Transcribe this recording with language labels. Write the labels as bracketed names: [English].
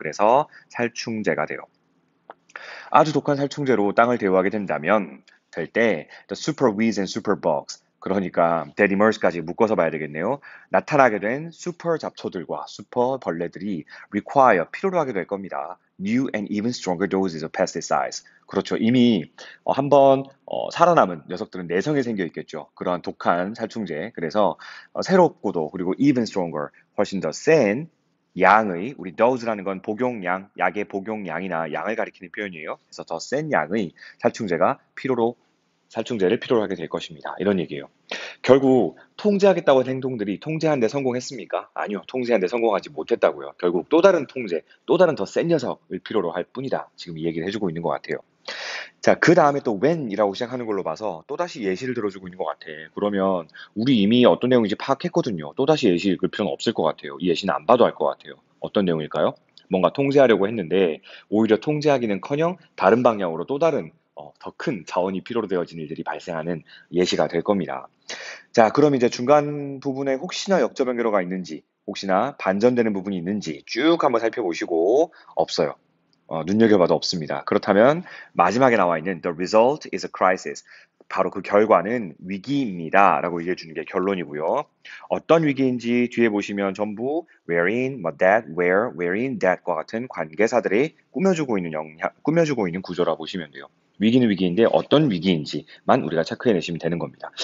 [Korean] 그래서 살충제가 돼요. 아주 독한 살충제로 땅을 대우하게 된다면 될 때 [English] the super weeds and super bugs [Korean] 그러니까 [English] that emerge [Korean] 까지 묶어서 봐야 되겠네요. 나타나게 된 슈퍼 잡초들과 슈퍼 벌레들이 require 필요로 하게 될 겁니다. [English] New and even stronger doses of pesticides. [Korean] 그렇죠. 이미 한번 살아남은 녀석들은 내성에 생겨 있겠죠. 그러한 독한 살충제. 그래서 새롭고도 그리고 [English] even stronger [Korean] 훨씬 더 센 양의 우리 dose라는 건 복용량, 약의 복용량이나 양을 가리키는 표현이에요. 그래서 더 센 양의 살충제가 살충제를 필요로 하게 될 것입니다. 이런 얘기예요. 결국 통제하겠다고 한 행동들이 통제한 데 성공했습니까? 아니요. 통제한 데 성공하지 못했다고요. 결국 또 다른 통제, 또 다른 더 센 녀석을 필요로 할 뿐이다. 지금 이 얘기를 해주고 있는 것 같아요. 자, 그 다음에 또 when이라고 시작하는 걸로 봐서 또다시 예시를 들어주고 있는 것 같아. 그러면 우리 이미 어떤 내용인지 파악했거든요. 또다시 예시 읽을 필요는 없을 것 같아요. 이 예시는 안 봐도 알 것 같아요. 어떤 내용일까요? 뭔가 통제하려고 했는데 오히려 통제하기는커녕 다른 방향으로 또 다른 더 큰 자원이 필요로 되어진 일들이 발생하는 예시가 될 겁니다. 자, 그럼 이제 중간 부분에 혹시나 역적 연결어가 있는지, 혹시나 반전되는 부분이 있는지 쭉 한번 살펴보시고 없어요. 눈여겨봐도 없습니다. 그렇다면 마지막에 나와 있는 [English] The result is a crisis. [Korean] 바로 그 결과는 위기입니다. 라고 얘기해 주는 게 결론이고요. 어떤 위기인지 뒤에 보시면 전부 wherein, 뭐 that, where, wherein, that과 같은 관계사들이 꾸며주고 있는 구조라 보시면 돼요. 위기는 위기인데 어떤 위기인지만 우리가 체크해내시면 되는 겁니다.